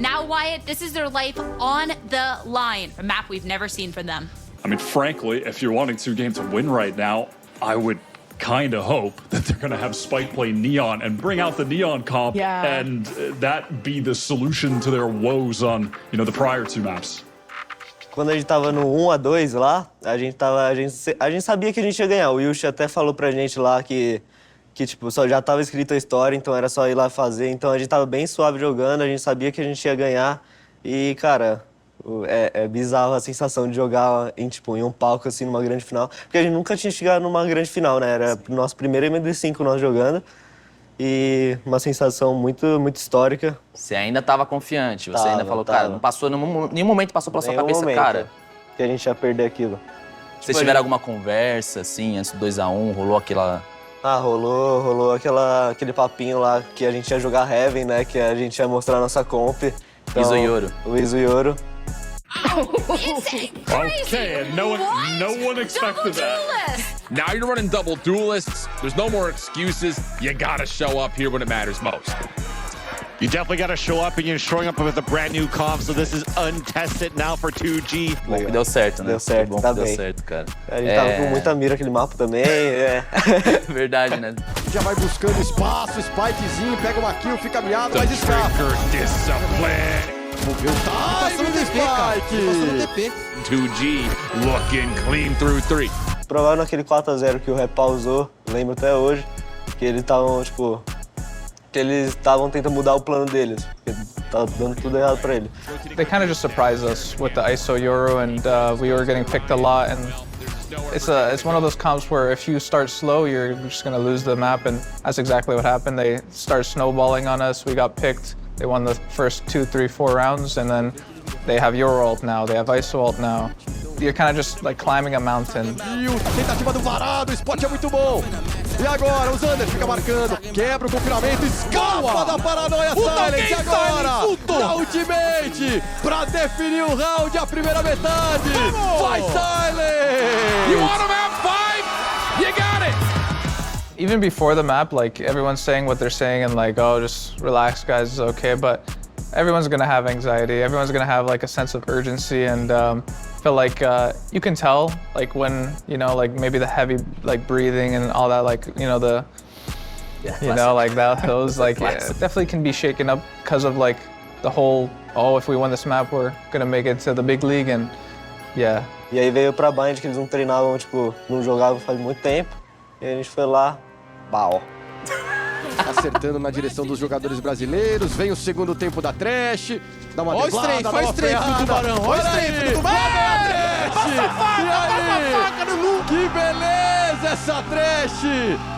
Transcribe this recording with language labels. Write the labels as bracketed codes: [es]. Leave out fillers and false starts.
[en] Now, Wyatt, this is their life on the line. A map we've never seen from them. I mean, frankly, if you're wanting 2 games to win right now, I would kind of hope that they're going to have Spike play Neon and bring out the Neon comp and that be the solution to their woes on, you know, the prior 2 maps. [pt] Quando a gente tava no 1-2 lá, a gente sabia que a gente ia ganhar. O Yushi até falou pra gente lá que tipo, só já tava escrito a história, então era só ir lá fazer. Então a gente tava bem suave jogando, a gente sabia que a gente ia ganhar. E, cara, é bizarro a sensação de jogar em um palco, assim, numa grande final. Porque a gente nunca tinha chegado numa grande final, né? Era o nosso primeiro MD5 nós jogando. E uma sensação muito, muito histórica. Você ainda tava confiante, você ainda falou, cara, não passou, nenhum momento passou pela sua cabeça, momento cara. Que a gente ia perder aquilo. Vocês tiveram alguma conversa, assim, antes do 2-1, rolou aquela... Ah, rolou aquele papinho lá que a gente ia jogar Heaven, né? Que a gente ia mostrar a nossa comp. Então, Izuyoro. O Izuyoro. [en] Okay, and no one expected that. Now you're running double duelists. There's no more excuses. You gotta show up here when it matters most. You definitely got to show up, and you're showing up with a brand new comp, so this is untested now for 2G. [pt] Bom que deu certo, né? Deu certo, bom tá que deu bem. certo, cara. A gente tava com muita mira aquele mapa também. Verdade, né? Já vai buscando espaço, Spikezinho, pega uma kill, fica miado, mas escapa. [en] Trigger discipline. [pt] Moveu passando do Spike. [en] 2G looking clean through 3. [pt] Provavelmente naquele 4-0 que o Rap pausou, lembro até hoje, que eles estavam, tipo... Que eles estavam tentando mudar o plano deles, porque tava dando tudo errado pra ele. [en] They kind of just surprised us with the ISO Euro, and we were getting picked a lot, and it's one of those comps where if you start slow, you're just gonna lose the map, and that's exactly what happened. They start snowballing on us. We got picked. They won the first 2, 3, 4 rounds, and then they have Euro ult now. They have ISO ult now. You're kind of just like climbing a mountain. [pt] Tentativa do varado, o spot é muito bom. E agora, o Xander fica marcando, quebra o confinamento, escapa da paranoia Silence. E agora, da ultimate, pra definir o round, a primeira metade. Vai Silence! [en] You want him at 5? You got it! Even before the map, like everyone's saying what they're saying and like, oh, just relax, guys, it's okay. But everyone's gonna have anxiety. Everyone's gonna have like a sense of urgency, and feel like you can tell like when like maybe the heavy like breathing and all that, like the like those like it definitely can be shaken up because of like the whole if we win this map we're gonna make it to the big league and yeah. [pt] E aí veio pra Bind que eles não treinavam, tipo, não jogavam faz muito tempo. E a gente foi lá, pau. Acertando na direção dos jogadores brasileiros, vem o segundo tempo da Trash, dá uma driblada, faz strafe do Tubarão, olha o strafe do Tubarão! Passa a faca no Lu! Que beleza essa Trash!